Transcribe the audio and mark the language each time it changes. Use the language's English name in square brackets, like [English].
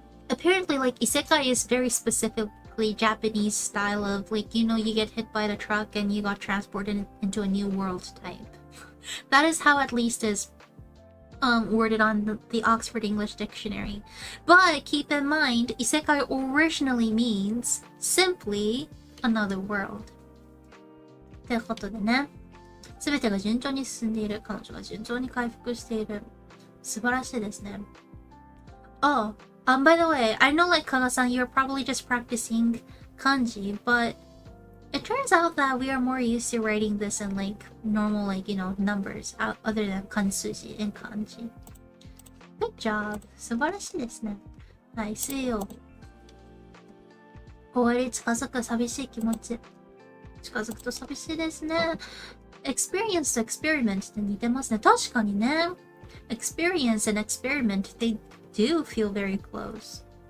[English] Apparently, like, isekai is very specifically Japanese style of, like, you know, you get hit by the truck and you got transported into a new world type. That is how at least is worded on the Oxford English Dictionary. But keep in mind, isekai originally means simply another world. [Japanese] ということでね、すべてが順調に進んでいる。彼女が順調に回復している。素晴らしいですね。 [English] Oh, by the way, I know like Kaga-san, you're probably just practicing kanji, but it turns out that we are more used to writing this in like normal, like, you know, numbers other than kansuji and kanji. Good job. [Japanese] 素晴らしいですね。はい、水曜。終わり近づく寂しい気持ち。近づくと寂しいですね。 experience to experiment って似てますね。確かにね。 [English] experience and experiment, they do feel very close.